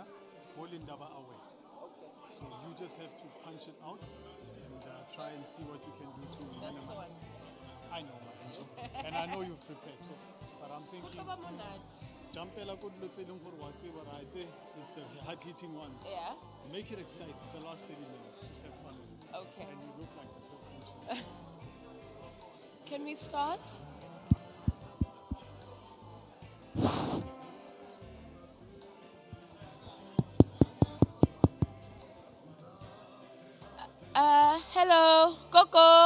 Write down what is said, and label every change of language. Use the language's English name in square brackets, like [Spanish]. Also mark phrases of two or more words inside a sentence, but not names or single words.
[English] Bolindaba away. So you just have to punch it out and try and see what you can do to minimize. I know, my angel. And I know you've prepared, so, but I'm thinking, [Tswana] jumpela ko dilo tse leng gore wa tseba, [English] right? It's the hard-hitting ones. Yeah. Make it exciting. It's the last 30 minutes. Just have fun with it. Okay. And you look like the person. Can we start? Hello, Coco.